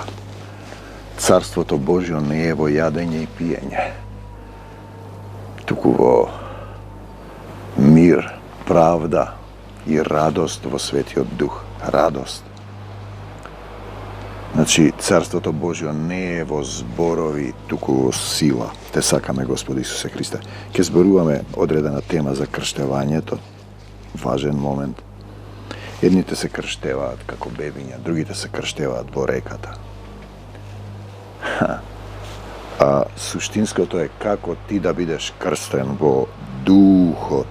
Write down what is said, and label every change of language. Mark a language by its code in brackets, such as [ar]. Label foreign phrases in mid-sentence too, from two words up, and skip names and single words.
[mk] Царство то Божјо не је во јадење и пијење, туку во мир, правда и радост во Светио Дух. Радост. Значи, Царство то Божјо не е во зборови, туку во сила. Те сакаме, Господи Исусе Христе. Ке зборуваме одредена тема за крштевањето. Важен момент. Едните се крштеваат како бебиња, другите се крштеваат во реката. А суштинското е како ти да бидеш крстен во духот.